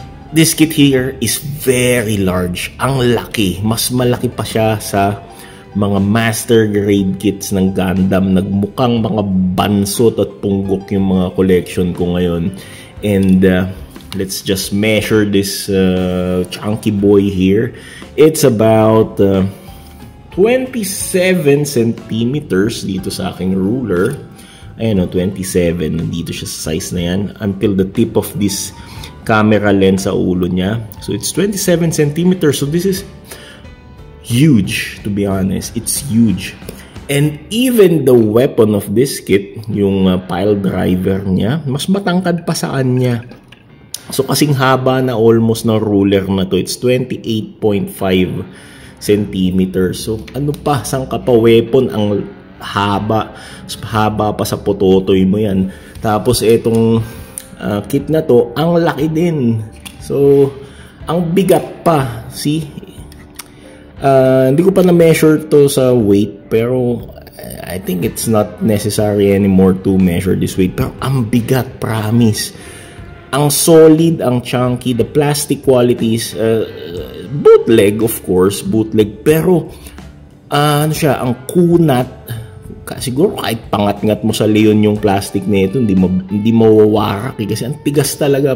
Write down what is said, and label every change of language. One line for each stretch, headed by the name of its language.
English: This kit here is very large.
Filipino: Ang laki. Mas malaki pa siya sa mga master grade kits ng Gundam. Nagmukhang mga bansot at punggok yung mga collection ko ngayon.
English: And let's just measure this chunky boy here. It's about 27 centimeters
Filipino: dito sa aking ruler. Ayan o, 27. Nandito siya sa size na yan.
English: Until the tip of this camera lens
Filipino: sa ulo niya.
English: So it's 27 centimeters. So this is huge, to be honest. It's huge. And even the weapon of this kit,
Filipino: yung pile driver niya, mas matangkad pa sa kanya. So kasing haba na almost na ruler na to.
English: It's 28.5 centimeters.
Filipino: So ano pa, saan ka pa weapon? Ang haba. Haba pa sa pototoy mo yan. Tapos itong kit na to, ang laki din. So ang bigat pa. See? Hindi ko pa na-measure to sa weight, pero
English: I think it's not necessary anymore to measure this weight.
Filipino: Pero ang bigat, promise. Ang solid, ang chunky,
English: the plastic qualities, bootleg of course,
Filipino: bootleg, pero ano siya, ang kunat, siguro kahit pangat-ngat mo sa leon yung plastic na ito, hindi mawawarak kasi ang tigas talaga.